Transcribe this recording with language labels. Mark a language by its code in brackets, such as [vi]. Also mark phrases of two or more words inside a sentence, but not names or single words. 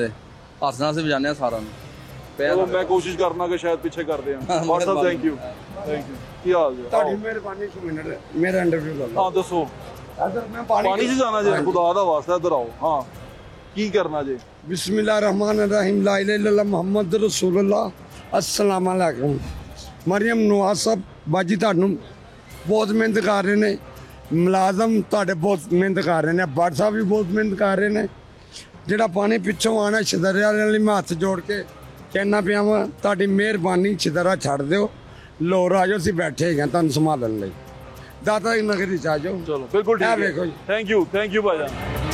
[pa] ਹੱਥ ਨਾਲ ਅਸੀਂ ਵਜਾਉਂਦੇ ਆ ਸਾਰਿਆਂ ਨੂੰ। ਚਲੋ ਮੈਂ ਕੋਸ਼ਿਸ਼ ਕਰਨਾ ਕਿ ਸ਼ਾਇਦ ਪਿੱਛੇ ਕਰਦੇ ਆ। WhatsApp [en] thank you [pa] ਕੀ ਹਾਲ ਜੀ? ਤੁਹਾਡੀ ਮਿਹਰਬਾਨੀ 1 ਮਿੰਟ ਮੇਰਾ ਇੰਟਰਵਿਊ ਕਰ ਲਓ। ਹਾਂ ਦੱਸੋ। ਅਦਰ ਮੈਂ ਪਾਣੀ 'ਚ ਜਾਣਾ ਜੇ? ਖੁਦਾ ਦਾ ਵਾਸਤਾ ਇੱਧਰ ਆਓ। ਹਾਂ ਕੀ ਕਰਨਾ ਜੇ? [ar] بسم الله رحمان رحيم لا إله إلا الله محمد رسول الله السلام عليكم. [pa] ਮਰੀਮ ਨਵਾਜ਼ ਸਾਹਿਬ ਬਾਜੀ ਤੁਹਾਨੂੰ ਬਹੁਤ ਮਿਹਨਤ ਕਰ ਰਹੇ ਨੇ, ਮੁਲਾਜ਼ਮ ਤੁਹਾਡੇ ਬਹੁਤ ਮਿਹਨਤ ਕਰ ਰਹੇ ਨੇ, ਭੱਟ ਸਾਹਿਬ ਵੀ ਬਹੁਤ ਮਿਹਨਤ ਕਰ ਰਹੇ ਨੇ। ਜਿਹੜਾ ਪਾਣੀ ਪਿੱਛੋਂ ਆਣਾ ਛਦਰਿਆ ਵਾਲੀ ਮੈਂ ਹੱਥ ਜੋੜ ਕੇ ਕਹਿਣਾ ਪਿਆ ਵਾਂ, ਤੁਹਾਡੀ ਮਿਹਰਬਾਨੀ ਛਦਰਾ ਛੱਡ ਦਿਓ, ਲੋਰ ਆ ਜਾਓ, ਅਸੀਂ ਬੈਠੇ ਹੈਗੇ ਤੁਹਾਨੂੰ ਸੰਭਾਲਣ ਲਈ। ਦਾਤਾ ਦੀ ਨਗਰੀ ਚ ਆ ਜਾਓ। ਚਲੋ ਬਿਲकुल ਇਹ ਠੀਕ ਵੇਖੋ ਹੈ। ਜੀ। [en] thank you [pa] ਭਾਈਜਾਨ।